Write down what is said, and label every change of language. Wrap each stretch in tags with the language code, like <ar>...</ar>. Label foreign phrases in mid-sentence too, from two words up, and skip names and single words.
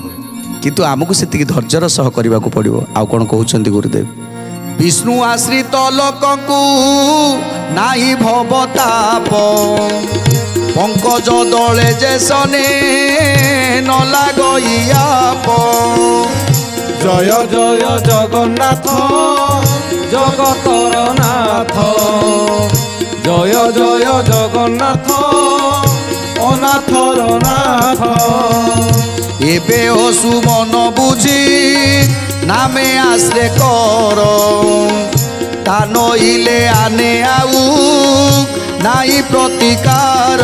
<or>କିନ୍ତୁ ଆମକୁ ସେତିକି ଧୈର୍ଯ୍ୟର ସହ କରିବାକୁ ପଡ଼ିବ। ଆଉ କ'ଣ କହୁଛନ୍ତି ଗୁରୁଦେବ? ବିଷ୍ଣୁ ଆଶ୍ରିତ ଲୋକଙ୍କୁ ନାହିଁ ଭବତାପ, ପଙ୍କଜ ଦଳେ ଯେ ସନେ ନ ଲାଗଇଆପ। ଜୟ ଜୟ ଜଗନ୍ନାଥ ଜଗତର ନାଥ, ଜୟ ଜୟ ଜଗନ୍ନାଥ ଅନାଥର ନାଥ। ଏବେ ଆସୁ ମନ ବୁଝି ନାମେ ଆଶ୍ରେ କର, ତା ନଇଲେ ଆନେ ଆଉ ନାହିଁ ପ୍ରତିକାର।</or>